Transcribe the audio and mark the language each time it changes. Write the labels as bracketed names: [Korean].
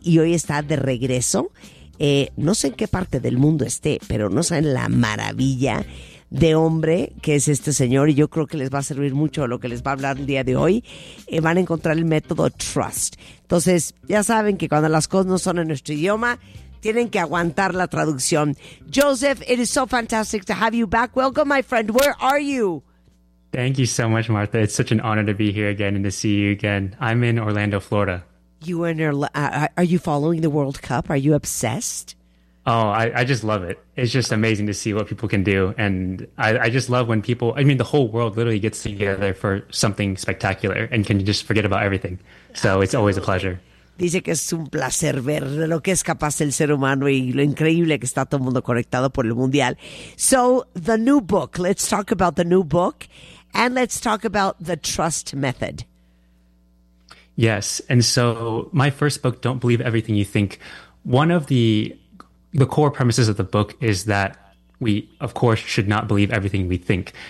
[Spanish] Y hoy está de regreso. No sé en qué parte del mundo esté, pero no saben la maravilla de hombre que es este señor, y yo creo que les va a servir mucho lo que les va a hablar el día de hoy. Van a encontrar el método Trust. Entonces, ya saben que cuando las cosas no son en nuestro idioma, tienen que aguantar la traducción. [English] Joseph, it is so fantastic to have you back. Welcome, my friend. Where are you? Thank you so much, Martha. It's such an honor to be here again and to see you again. I'm in Orlando, Florida. You and are you following the World Cup? Are you obsessed? Oh, I just love it. It's just amazing to see what people can do. And I just love when people, I mean, the whole world literally gets together for something spectacular and can just forget about everything. So absolutely. It's always a pleasure. [Spanish] Dice que es un placer ver lo que es capaz el ser humano y lo increíble que está todo el mundo conectado por el mundial. [English] So the new book, let's talk about the new book and let's talk about the trust method. Yes. And so my first book, Don't Believe Everything You Think, one of the core premises of the book is that we, of course, should not believe everything we think.